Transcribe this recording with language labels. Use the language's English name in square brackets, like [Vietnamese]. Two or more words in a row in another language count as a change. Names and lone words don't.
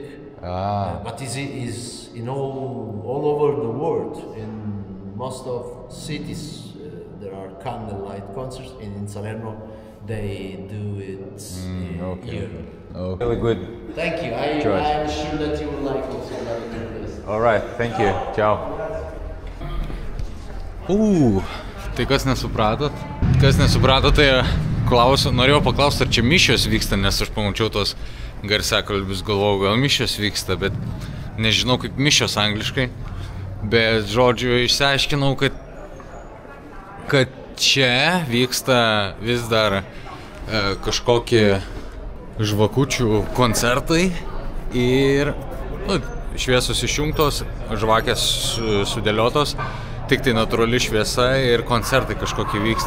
[English] But it is in all over the world. In most of cities there are candlelight concerts, and in Salerno they do it here. Okay. Really good. Thank you. I'm sure that you will like also this. All right. Thank you. Ciao. [Lithuanian] Tai kas nesupratot? Kas nesupratot, tai norėjau paklausti, ar čia mišios vyksta, nes aš pamačiau tos garsiakalbius, galvojau, gal mišios vyksta, bet nežinau kaip mišios angliškai. Bet, žodžiu, išsiaiškinau, kad čia vyksta vis dar kažkokie žvakučių koncertai ir šviesos išjungtos, žvakės sudėliotos, tik tai natūrali šviesa ir koncertai kažkokie vyksta.